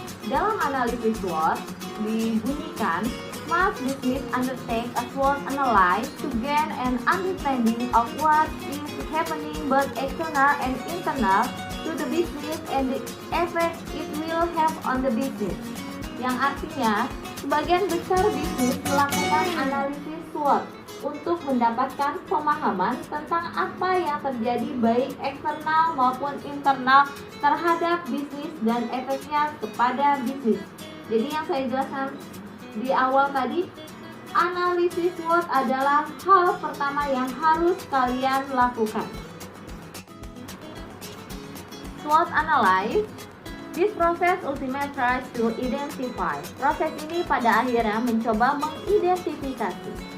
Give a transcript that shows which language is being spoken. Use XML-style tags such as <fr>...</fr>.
<id>Dalam analisis SWOT dibunyikan,</id> <en>must business undertake a SWOT analysis to gain an understanding of what is happening both external and internal to the business and the effect it will have on the business.</en> <id>Yang artinya, sebagian besar bisnis melakukan analisis SWOT untuk mendapatkan pemahaman tentang apa yang terjadi baik eksternal maupun internal terhadap bisnis dan efeknya kepada bisnis. Jadi yang saya jelaskan di awal tadi, analisis SWOT adalah hal pertama yang harus kalian lakukan.</id> <en>SWOT analysis, this process ultimately tries to identify.</en> <id>Proses ini pada akhirnya mencoba mengidentifikasi.</id>